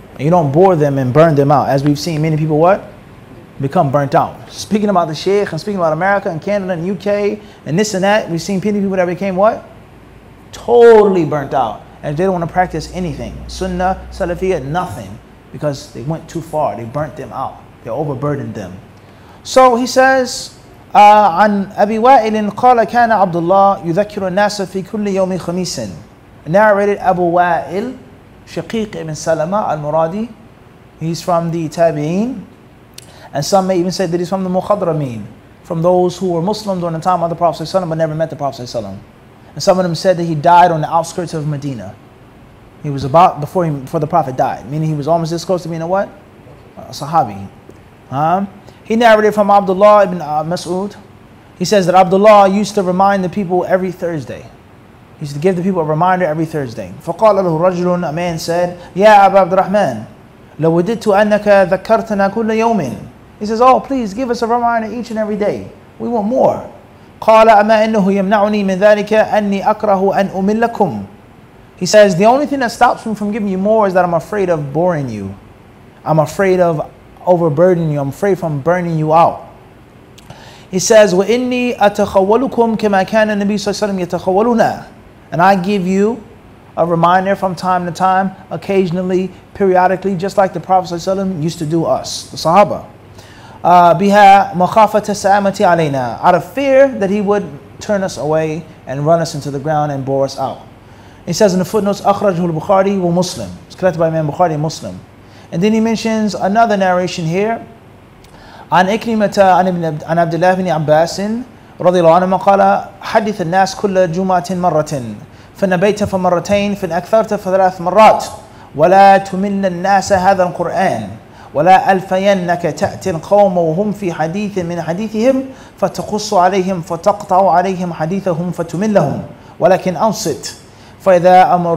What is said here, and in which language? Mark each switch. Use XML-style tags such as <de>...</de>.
<en>And you don't bore them and burn them out. As we've seen many people what? Become burnt out. Speaking about the Sheikh and speaking about America and Canada and UK and this and that, we've seen many people that became what? Totally burnt out. And they don't want to practice anything. Sunnah, Salafiyah, nothing. Because they went too far. They burnt them out. They overburdened them. So he says,</en> <ar>عن أبي وائل قال كان عبد الله يذكر الناس في كل يوم خميس.</ar> <en>Narrated Abu Wa'il, Shaqiq ibn Salama al-Muradi. He's from the Tabi'een. And some may even say that he's from the Mukhadrameen, from those who were Muslim during the time of the Prophet ﷺ but never met the Prophet ﷺ. And some of them said that he died on the outskirts of Medina. He was about before the Prophet died, meaning he was almost this close to being a what? A Sahabi. He narrated from Abdullah ibn Mas'ud. He says that Abdullah used to remind the people every Thursday. He used to give the people a reminder every Thursday.</en> <ar>فَقَالَ لَهُ رَجُلٌ,</ar> <en>a man said,</en> <ar>يَا أَبَا عَبْدُ الرَّحْمَنِ لَوْ وَدِدْتُ أَنَّكَ ذَكَّرْتَنَا كُلَّ يَوْمٍ.</ar> <en>He says, oh, please give us a reminder each and every day. We want more.</en> <ar>قَالَ أَمَا إِنَّهُ يَمْنَعُنِي مِنْ ذَلِكَ أَنِّي أَكْرَهُ أَنْ أُمِلَّكُمْ.</ar> <en>He says, the only thing that stops me from giving you more is that I'm afraid of boring you. I'm afraid of overburdening you. I'm afraid from burning you out. He says,</en> <ar>وَإِنِّي أَتَخَوَّلُكُمْ كَمَا كَانَ النَّبِيُّ صَلَّى اللَّهُ عَلَيْهِ وَسَلَّمَ يَتَخَوَّلُونَ.</ar> <en>And I give you a reminder from time to time, occasionally, periodically, just like the Prophet ﷺ used to do us, the Sahaba.</en> <ar>بِهَا مَخَافَةَ السَّآمَةِ عَلَيْنَا.</ar> <en>Out of fear that he would turn us away and run us into the ground and bore us out. He says in the footnotes,</en> <ar>أخرجه البخاري ومسلم.</ar> <en>It's collected by Imam Bukhari and Muslim. And then he mentions another narration here.</en> <ar>عن إكرمة عن عبد الله بن عباس رضي الله عنهما قال حدث الناس كل جمعة مرة فإن بيت فمرتين فإن أكثرت فثلاث مرات ولا تمل الناس هذا القرآن ولا ألفينك تأتي القوم وهم في حديث من حديثهم فتقص عليهم فتقطع عليهم حديثهم فتملهم ولكن أنصت فإذا</ar>